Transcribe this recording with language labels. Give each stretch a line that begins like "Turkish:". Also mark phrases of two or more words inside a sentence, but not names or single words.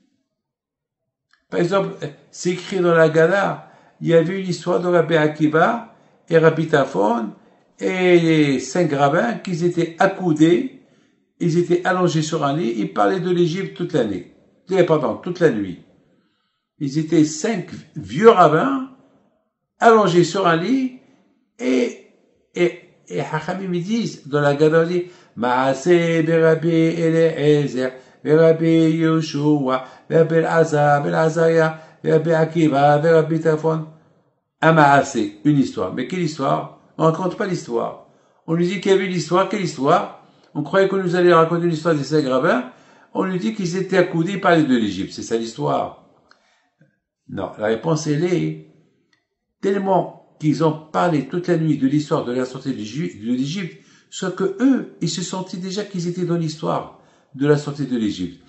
French: Par exemple, c'est écrit dans la Gada, il y avait une histoire de Rabbi Akiva et Rabbi Tafon et les 5 rabbins qui étaient accoudés, ils étaient allongés sur un lit, ils parlaient de l'Égypte toute l'année. Pardon, toute la nuit. Ils étaient 5 vieux rabbins allongés sur un lit et Hachamim ils disent, dans la Gada, on dit, Maaseh Rabbi Eliezer, Rabbi Yoshua, Rabbi Elazar, Ben Azariah, Rabbi Akiva, Rabbi Tafon. Un Maaseh, une histoire. Mais quelle histoire? On ne raconte pas l'histoire. On lui dit qu'il y avait une histoire. Quelle histoire? On croyait qu'on nous allait raconter une histoire des 5 rabbins. On lui dit qu'ils étaient accoudés, ils parlaient de l'Égypte. C'est ça l'histoire? Non, la réponse elle est tellement qu'ils ont parlé toute la nuit de l'histoire de la sortie de l'Égypte, soit que eux, ils se sentaient déjà qu'ils étaient dans l'histoire de la sortie de l'Égypte.